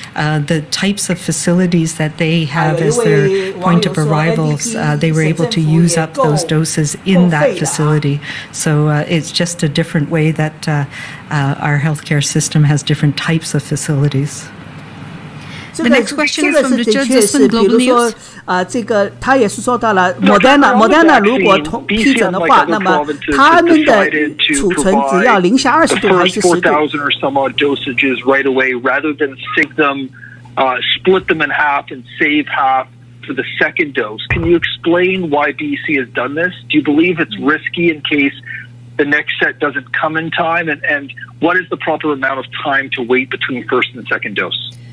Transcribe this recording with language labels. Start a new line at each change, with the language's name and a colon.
English: The types of facilities that they have as their point of arrivals, they were able to use up those doses in that facility. So it's just a different way that our healthcare system has different types of facilities. The next question is from Richard Zisman, Global News.
Chinese: 这个他也是说到了 Moderna 如果批准的话，那么他们的储存只要零下20度还是10度。
English: 4,000 or some odd dosages right away, rather than sig them, split them in half and save half for the second dose. Can you explain why BC has done this? Do you believe it's risky in case the next set doesn't come in time? And what is the proper amount of time to wait between first and second dose?